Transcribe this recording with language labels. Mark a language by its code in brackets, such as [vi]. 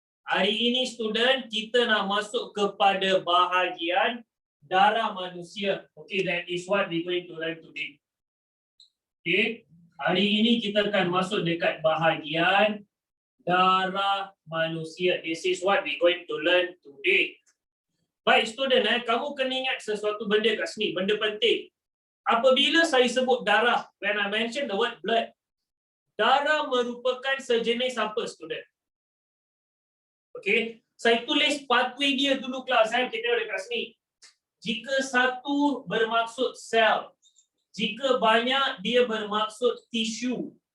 [ms] Hari ini student kita nak masuk kepada bahagian darah manusia. [en] Okay, that is what we going to learn today. Okay. [ms] Hari ini kita akan masuk dekat bahagian darah manusia. [en] This is what we going to learn today. [ms] Baik student, kamu kena ingat sesuatu benda kat sini, benda penting. Apabila saya sebut darah, [en] when I mention the word blood, [ms] darah merupakan sejenis apa student? Okay, saya tulis pathway dia dulu kelas, kita tengok dekat sini. Jika satu bermaksud sel, jika banyak dia bermaksud tisu.